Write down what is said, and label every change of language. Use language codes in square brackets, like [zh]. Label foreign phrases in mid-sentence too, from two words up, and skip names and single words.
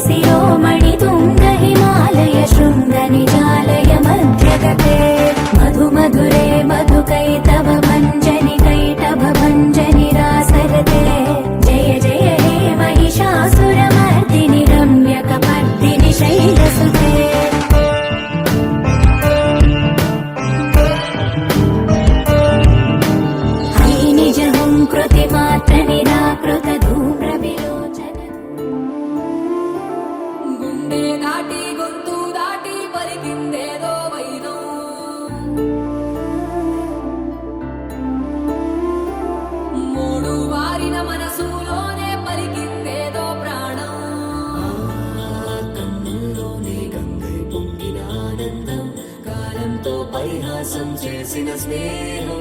[sa] शिरोमणि तुङ्ग हिमालय शृङ्ग निजालय मध्यगते मधु मधुरे मधुकैतव भञ्जनि कैटभ भञ्जनि रासरते जय जय हे महिषासुरमर्दिनि रम्यकपर्दिनि शैलसुते कृति मात्र निराकृत धूम्र विलोचन [te] గుండె దాటి గొంతు దాటి పలికిందేదో వైనం మూడు వారిన మనసులోనే పలికిందేదో ప్రాణం కన్నుల్లోనే గంగై పొంగిన ఆనందం కాలంతో పరిహాసం చేసిన స్నేహం